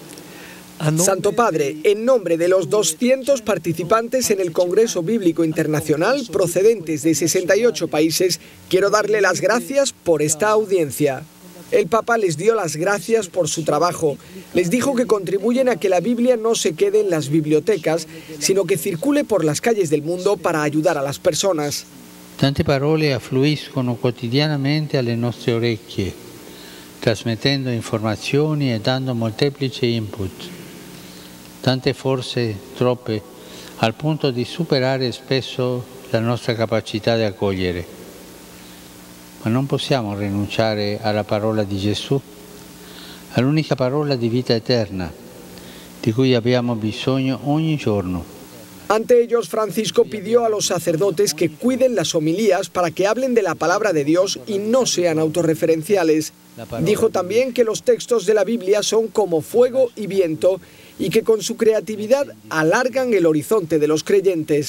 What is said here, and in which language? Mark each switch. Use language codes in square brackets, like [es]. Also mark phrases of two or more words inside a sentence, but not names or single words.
[es] en nombre de los 200 participantes en el Congreso Bíblico Internacional procedentes de 68 países, quiero darle las gracias por esta audiencia. El Papa les dio las gracias por su trabajo. Les dijo que contribuyen a que la Biblia no se quede en las bibliotecas, sino que circule por las calles del mundo para ayudar a las personas. [it] Tante parole affluiscono quotidianamente alle nostre orecchie, trasmettendo informazioni e dando molteplici input. Tante forse troppe, al punto di superare spesso la nostra capacità di accogliere. Ma non possiamo rinunciare alla parola di Gesù, all'unica parola di vita eterna, di cui abbiamo bisogno ogni giorno. [es] Ante ellos, Francisco pidió a los sacerdotes que cuiden las homilías para que hablen de la palabra de Dios y no sean autorreferenciales. Dijo también que los textos de la Biblia son como fuego y viento y que con su creatividad alargan el horizonte de los creyentes.